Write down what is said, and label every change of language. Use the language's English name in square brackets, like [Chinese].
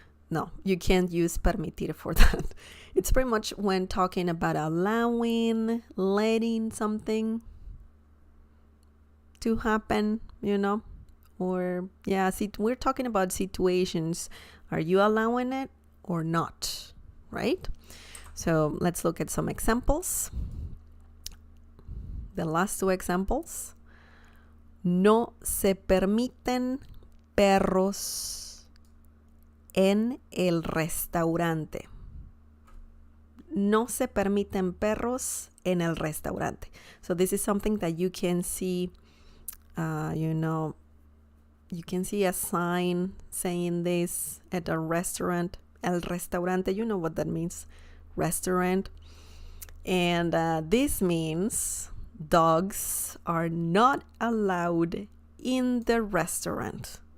[English] No, you can't use permitir for that. It's pretty much when talking about allowing, letting something to happen, or we're talking about situations. Are you allowing it or not, right? So let's look at some examples. The last two examples. [Spanish] No se permiten perros en el restaurante. No se permiten perros en el restaurante. [English] So this is something that you can see, you can see a sign saying this at a restaurant. El restaurante, you know what that means. restaurant. And this means dogs are not allowed in the restaurant.